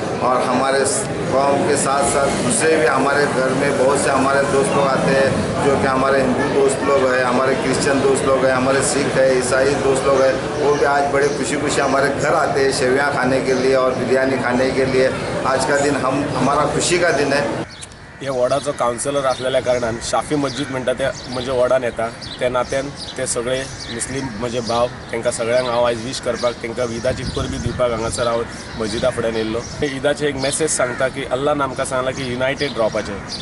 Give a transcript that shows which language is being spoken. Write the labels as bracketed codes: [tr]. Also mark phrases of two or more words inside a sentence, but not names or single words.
[hi] और हमारे गाँव के साथ साथ दूसरे भी हमारे घर में बहुत से हमारे दोस्त लोग आते हैं, जो कि हमारे हिंदू दोस्त लोग हैं, हमारे क्रिश्चियन दोस्त लोग हैं, हमारे सिख है, ईसाई दोस्त लोग हैं। वो भी आज बड़े खुशी खुशी हमारे घर आते हैं सेवियाँ खाने के लिए और बिरयानी खाने के लिए। आज का दिन हमारा खुशी का दिन है। [kok] हे वॉर्डाचो कावन्सिलर असलेल्या कारणान शाफी मस्जिद म्हणटा ते म्हज्या वॉर्डान येता। त्या नात्यान ते सगळे मुस्लीम म्हजे भाव, तांकां सगळ्यांक हांव आयज विश करपाक, तांकां ईदाची परबी दिवपाक हांगासर हांव मस्जिदा फुड्यान येयल्लो। ईदाचे एक मेसेज सांगता की अल्लान आमकां सांगला की युनायटेड रावपाचें।